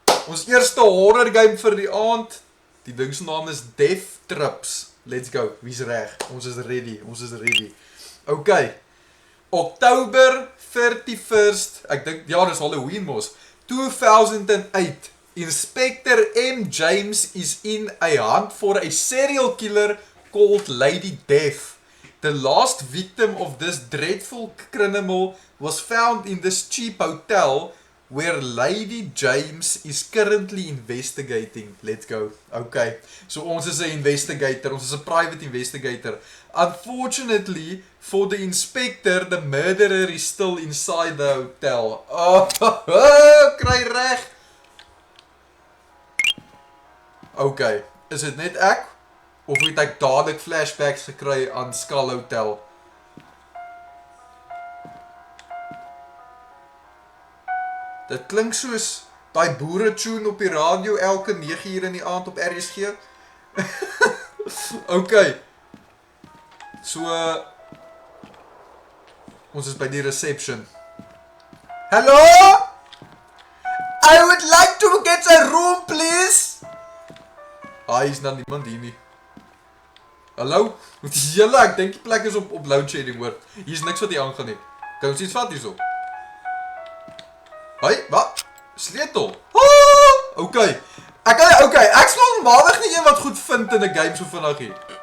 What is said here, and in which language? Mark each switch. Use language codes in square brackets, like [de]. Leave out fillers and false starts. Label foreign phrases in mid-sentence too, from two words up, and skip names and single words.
[af] Ons eerste horror game vir die aand. Die ding se naam is Death Trips. [en] Let's go. [af] Wie's reg? Ons is ready. [en] Okay. October 31st. [af] Ek dink ja, dis Halloween mos. 2008. [en] Inspector M. James is in a hunt for a serial killer called Lady Death. The last victim of this dreadful criminal was found in this cheap hotel where Lady James is currently investigating. Let's go. Okay. [af] So ons is 'n investigator. Ons is 'n [en] private investigator. Unfortunately, for the inspector, the murderer is still inside the hotel. [af] Kry reg. Okay. Is dit net ek? Of het ek dadelik flashbacks gekry aan Skull Hotel? Dit klink soos daai boere tune op die radio elke 9:00 in die aand op RSG. Okay. So ons is by die reception. Hello? [en] I would like to get a room, please. [af] Is nou niemand hier nie. Hallo? Wat is julle? Ek dink die plek is op [en] load shedding [af] hoor. Hier is niks wat hier aangaan nie. Kan ons iets vat hierso? Hoi, wat? Sleutel. Okay. Ek sal normaalweg nie een wat goed vind in 'n game so vinnig hier.